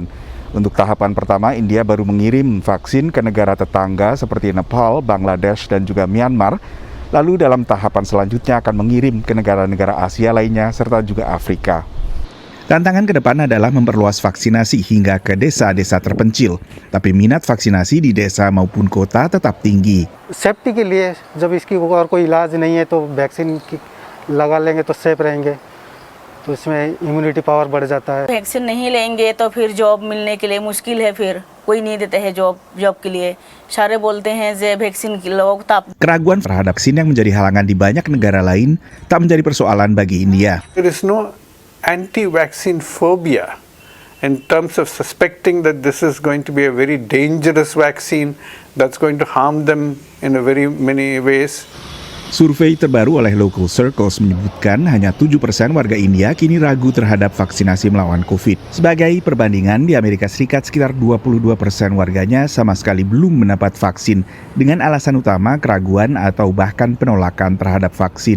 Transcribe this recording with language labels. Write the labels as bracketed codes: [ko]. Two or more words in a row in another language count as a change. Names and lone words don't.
[id] Untuk tahapan pertama, India baru mengirim vaksin ke negara tetangga seperti Nepal, Bangladesh, dan juga Myanmar. Lalu dalam tahapan selanjutnya akan mengirim ke negara-negara Asia lainnya serta juga Afrika. Tantangan ke depan adalah memperluas vaksinasi hingga ke desa-desa terpencil. Tapi minat vaksinasi di desa maupun kota tetap tinggi. [hi] सेफ्टी के लिए जब इसकी और कोई इलाज नहीं है तो वैक्सीन लगा लेंगे तो सेफ रहेंगे, तो इसमें [en] immunity power [hi] बढ़ जाता है। वैक्सीन नहीं लेंगे तो फिर जॉब मिलने के लिए मुश्किल है, फिर कोई नहीं देते हैं जॉब के लिए। सारे बोलते हैं जे वैक्सीन लो तब। [id] Keraguan terhadap vaksin yang menjadi halangan di banyak negara lain tak menjadi persoalan bagi India. [en] There is no anti-vaccine phobia in terms of suspecting that this is going to be a very dangerous vaccine that's going to harm them in a very many ways. [id] Survei terbaru oleh Local Circles menyebutkan hanya 7% warga India kini ragu terhadap vaksinasi melawan COVID. Sebagai perbandingan, di Amerika Serikat sekitar 22% warganya sama sekali belum mendapat vaksin dengan alasan utama keraguan atau bahkan penolakan terhadap vaksin.